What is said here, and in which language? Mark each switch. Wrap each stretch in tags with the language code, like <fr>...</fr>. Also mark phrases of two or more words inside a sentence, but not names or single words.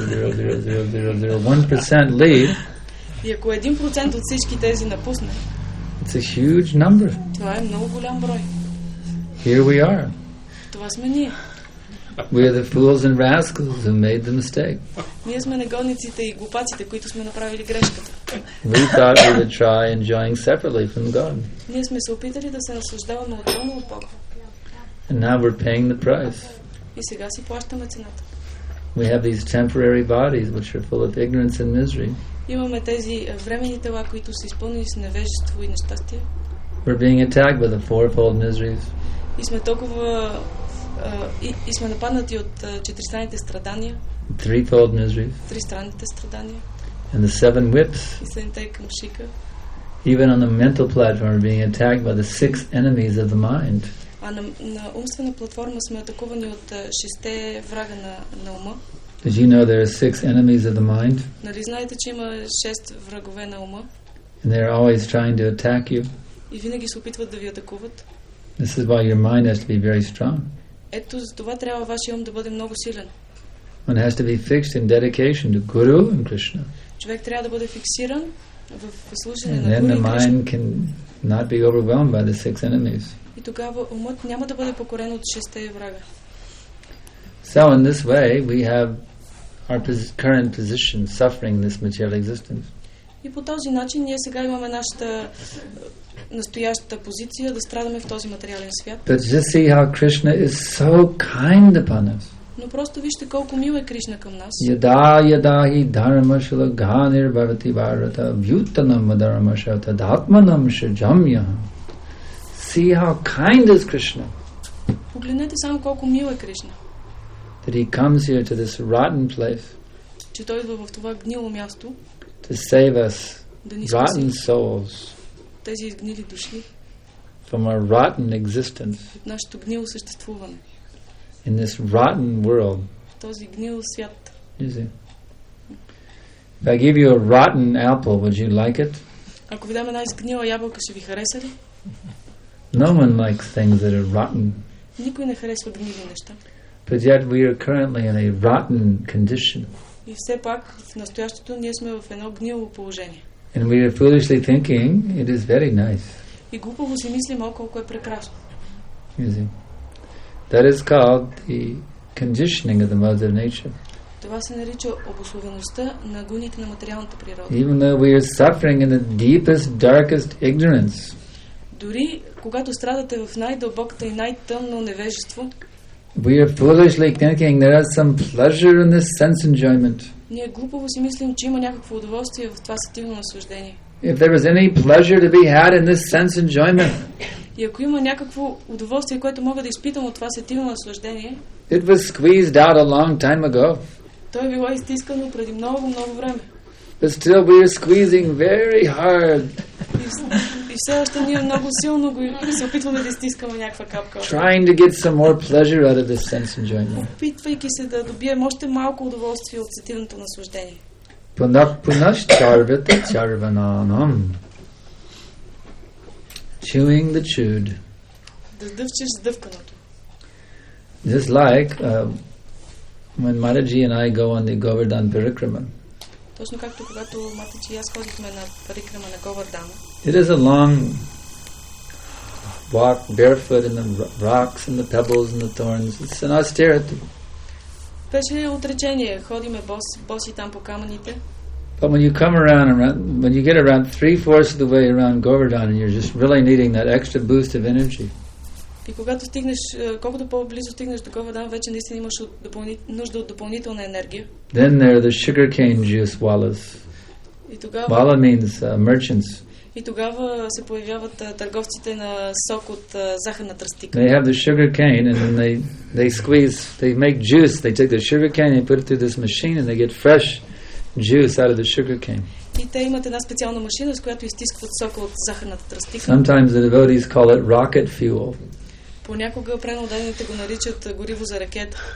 <en>0.000000000000000000001% leave,</en> <bg>и ако 1% от всички тези напусне,</bg> <en>It's a huge number.</en> <bg>Това е много голям брой.</bg> <en>Here we are.</en> <bg>Това сме ние.</bg> <en>We are the fools and rascals who made the mistake.</en> <bg>Ние сме негодниците и глупаците, които сме направили грешката.</bg> <en>We thought we would try enjoying separately from God.</en> <bg>Ние сме се опитали да се наслаждаваме отделно от Бога.</bg> <en>And now we're paying the price.</en> <bg>И сега си плащаме цената.</bg> <en>We have these temporary bodies which are full of ignorance and misery.</en> <bg>Имаме тези временни тела, които са изпълнени с невежество и нещастие.</bg> <en>We're being attacked by the fourfold miseries.</en> <bg>И сме толкова и сме нападнати от четиристранните страдания.</bg> <en>Threefold miseries.</en> <bg>Тристранните страдания.</bg> <en>And the seven whips.</en> <bg>И седемте къмшика.</bg> <en>Even on the mental platform, we're being attacked by the six enemies of the mind.</en> <bg>А на умствена платформа сме атакувани от шесте врага на ума.</bg> <en>Did you know there are six enemies of the mind?</en> <bg>Нали знаете, че има 6 врагове на ума?</bg> <en>And they're always trying to attack you.</en> <bg>И винаги се опитват да ви атакуват.</bg> <en>This is why your mind has to be very strong.</en> <bg>Ето за това трябва вашия ум да бъде много силен.</bg> <en>One has to be fixed in dedication to Guru and Krishna.</en> <bg>Човек трябва да бъде фиксиран в слушане</bg> <en>And</en> <bg>на</bg> <en>then</en> <bg>Гуру</bg> <en>the</en> <bg>и Кришна.</bg> <en>mind can not be overwhelmed by the six enemies.</en> <bg>И тогава умът няма да бъде покорен от шесте врага.</bg> <en>So in this way, we have our current position suffering this material existence.</en> <bg>И по този начин ние сега имаме нашата настоящата позиция да страдаме в този материален свят.</bg> <en>But just see how Krishna is so kind upon us.</en> <bg>Но просто вижте колко мил е Кришна към нас.</bg> <sa>Yada yada hi dharmashala ghanir bhavati bharata vyutanam madharmasha tadatmanam shajamya.</sa> <en>See how kind is Krishna.</en> <bg>Погледнете само колко мил е Кришна.</bg> <en>That he comes here to this rotten place.</en> <bg>Че той идва в това гнило място.</bg> <en>To save us,</en> <bg>Да ни</bg> <en>rotten</en> <bg>спаси</bg> <en>souls,</en> <bg>тези изгнили души</bg> <en>from our rotten existence</en> <bg>от нашето гнило съществуване.</bg> <en>in this rotten world.</en> <bg>В този гнил свят.</bg> <en>You see? If I give you a rotten apple, would you like it?</en> <bg>Ако ви дам една изгнила ябълка, ще ви хареса ли?</bg> <en>No one likes things that are rotten.</en> <bg>Никой не харесва гнили неща.</bg> <en>But yet we are currently in a rotten condition.</en> <bg>И все пак в настоящето ние сме в едно гнило положение.</bg> <en>And we are foolishly thinking it is very nice.</en> <bg>И глупаво си мислим, о, колко е прекрасно.</bg> <en>You see? That is called the conditioning of the modes of nature.</en> <bg>Това се нарича обусловеността на гуните на материалната природа.</bg> <en>Even though we are suffering in the deepest, darkest ignorance,</en> <bg>Дори когато страдате в най-дълбоката и най-тъмно невежество,</bg> <en>we are foolishly thinking there is some pleasure in this sense enjoyment.</en> <bg>ние глупаво си мислим, че има някакво удоволствие в това сетивно наслаждение.</bg> <en>If there was any pleasure to be had in this sense enjoyment,</en> <bg>И ако има някакво удоволствие, което мога да изпитам от това сетивно наслаждение,</bg> <en>it was squeezed out a long time ago.</en> <bg>то е било изтискано преди много, много време.</bg> <en>But still we are squeezing very hard,</en> <bg>И все още ние много силно се опитваме да изтискаме някаква капка.</bg> <en>trying to get some more pleasure out of this sense enjoyment.</en> <bg>Опитвайки се да добием още малко удоволствие от сетивното наслаждение.</bg> <sa>Punascharvita charvananam.</sa> <en>Chewing the chewed.</en> <bg>Да сдъвчеш сдъвканото.</bg> <en>Just like when Mataji and I go on the Govardhan Parikrama.</en> <bg>Точно както когато Матаджи и аз ходихме на парикрама на Говардана.</bg> <en>It is a long walk barefoot in the rocks and the pebbles and the thorns. It's an austerity.</en> <bg>Беше отречение. Ходиме боси там по камъните.</bg> <en>But when you come when you get around 3/4 of the way around Govardhan and you're just really needing that extra boost of energy.</en> <bg>И когато стигнеш, колкото по-близо стигнеш до Говардан, вече наистина имаш нужда от допълнителна енергия.</bg> <en>Then there are the sugarcane juice wallas.</en> <bg>И тогава</bg> <en>Walla means merchants.</en> <bg>И тогава се появяват търговците на сок от захарна тръстика.</bg> <en>They have the sugar cane and then they squeeze, they make juice. They take the sugar cane and put it through this machine and they get fresh juice out of the sugar cane.</en> <bg>И те имат една специална машина, с която изтискват сока от захарната тръстика.</bg> <en>Sometimes the devotees call it rocket fuel.</en> <bg>Понякога преданните го наричат гориво за ракета.</bg>